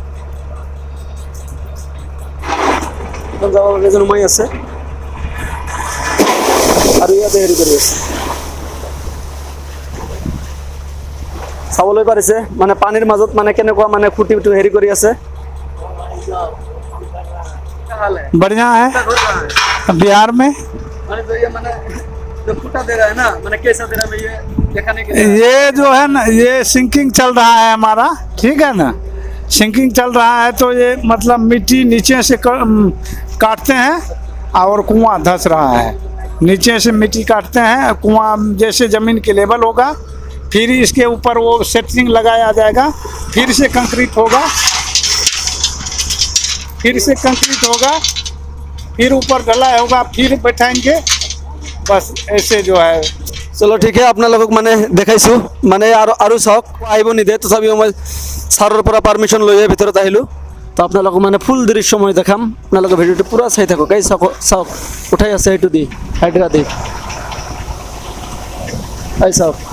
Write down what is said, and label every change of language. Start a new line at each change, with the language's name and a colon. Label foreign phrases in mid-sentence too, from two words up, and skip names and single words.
Assamese: যাবলৈ নুমাই আছে আৰু ইয়াতে হেৰি কৰি আছে, চাবলৈ পাৰিছে মানে পানীৰ মাজত মানে কেনেকুৱা মানে খুঁটি হেৰি কৰি আছে।
Hindi: बढ़िया है बिहार में। जो फूटा दे रहा है ना, मैंने कैसा दे रहा है ये दिखाने के लिए। ये जो है ना, ये सिंकिंग चल रहा है हमारा, ठीक है ना। सिंकिंग चल रहा है तो ये मतलब मिट्टी नीचे से काटते हैं और कुआं धंस रहा है। नीचे से मिट्टी काटते हैं, कुआं जैसे ज़मीन के लेवल होगा, फिर इसके ऊपर वो सेटिंग लगाया जाएगा, फिर से कंक्रीट होगा, फिर से कंक्रीट होगा, फिर ऊपर ढलाई होगा, फिर बैठाएंगे। बस ऐसे जो है।
Assamese: চলো ঠিক আছে, আপোনালোকক মানে দেখাইছোঁ, মানে আৰু চাওক আহিব নিদিয়ে, তথাপিও মই ছাৰৰ পৰা পাৰ্মিশ্যন লৈহে ভিতৰত আহিলোঁ। তো আপোনালোকক মানে ফুল দৃশ্য মই দেখাম, আপোনালোকে ভিডিঅ'টো পূৰা চাই থাকক। এই চাওক চাওক উঠাই আছে সেইটো দি হাইড্ৰা দি, এই চাওক।